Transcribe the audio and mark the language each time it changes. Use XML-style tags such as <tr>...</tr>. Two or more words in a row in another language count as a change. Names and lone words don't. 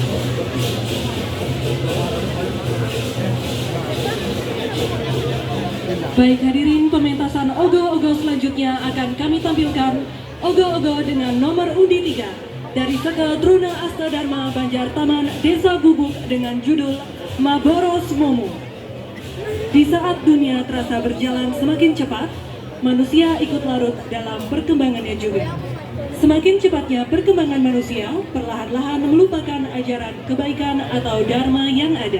<id>Baik hadirin, pementasan ogo-ogo selanjutnya akan kami tampilkan ogo-ogo dengan nomor undi 3 dari Seke Truna Asta Dharma Banjar Taman Desa Gubuk dengan judul Maboros Momo. Di saat dunia terasa berjalan semakin cepat, manusia ikut larut dalam perkembangannya juga. Semakin cepatnya perkembangan manusia, perlahan-lahan melupakan ajaran kebaikan atau dharma yang ada.</id>